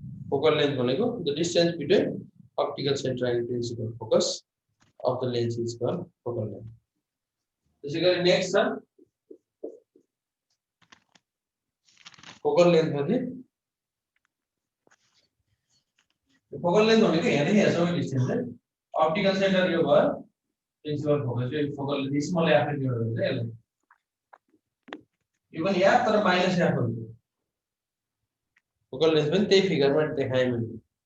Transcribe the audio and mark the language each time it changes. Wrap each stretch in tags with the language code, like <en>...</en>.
<en>Focal length</en> <ne>भनेको</ne> <en>the distance between optical center and principal focus of the lens is called focal length.</en> <ne>त्यसैगरी next छ focal length भने focal length भनेको यहाँ सबै distance है। ऑप्टिकल सेन्टर यो भयो, प्रिन्सिपल फोकस यो फोकल लेन्थ स्मल एफ हुन्छ यसलाई। यो पनि एफ तर माइनस एफ हुन्छ। फोकल लेन्थ पनि त्यही फिगरमा देखाएँ मैले।</ne>